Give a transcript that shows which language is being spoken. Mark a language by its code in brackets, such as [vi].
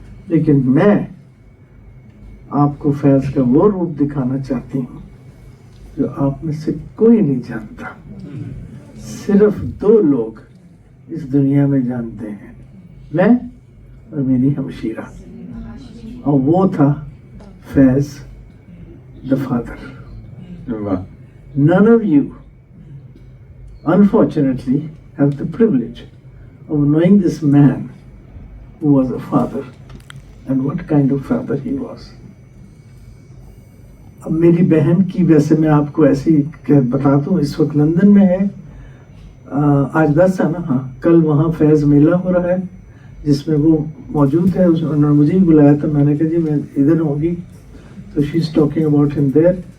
[hi] लेकिन मैं आपको फैज़ का वो रूप दिखाना चाहती हूँ जो आप में से कोई नहीं जानता, सिर्फ 2 लोग इस दुनिया में जानते हैं, मैं और मेरी हमशीरा, और वो था फैज़ the father. [en] None of you unfortunately have the privilege of knowing this man who was a father and what kind of father he was. [hi] अब मेरी बहन की, वैसे मैं आपको ऐसे ही बता दूं, इस वक्त लंदन में है, आज 10 है ना, हाँ, कल वहाँ फैज़ मेला हो रहा है जिसमें वो मौजूद है। उन्होंने मुझे ही बुलाया था, मैंने कहा जी मैं इधर होंगी, तो she is talking about him there.